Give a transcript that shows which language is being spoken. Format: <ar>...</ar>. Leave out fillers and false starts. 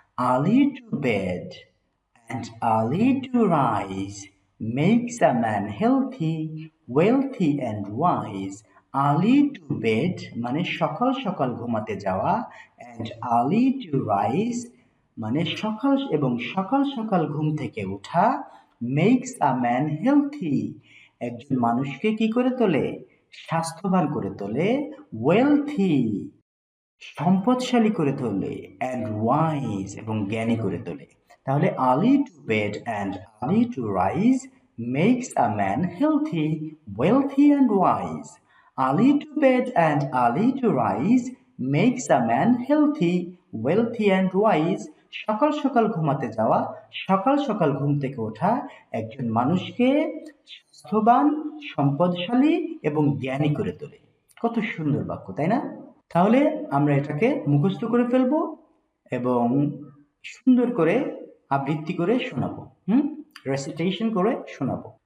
<en>Early to bed and early to rise makes a man healthy, wealthy and wise. Early to bed</en> <bn>মানে সকাল সকাল ঘুমাতে যাওয়া,</bn> <en>and early to rise</en> <bn>মানে সকাল সকাল ঘুম থেকে ওঠা,</bn> <en>makes a man healthy</en> <bn>একজন মানুষকে কি করে তোলে? স্বাস্থ্যবান করে তোলে, wealthy সম্পদশালী করে তোলে, and wise এবং জ্ঞানী করে তোলে।</bn> <en>তাহলে early to bed and early to rise makes a man healthy, wealthy and wise. Early to bed and early to rise makes a man healthy, wealthy and wise.</en> <bn>সকাল সকাল ঘুমাতে যাওয়া, সকাল সকাল ঘুম থেকে ওঠা একজন মানুষকে স্বাস্থ্যবান, সম্পদশালী এবং জ্ঞানী করে তোলে। কত সুন্দর বাক্য, তাই না? তাহলে আমরা এটাকে মুখস্থ করে ফেলবো এবং সুন্দর করে আবৃত্তি করে শোনাবো, রেসিটেশন করে শোনাবো।</bn>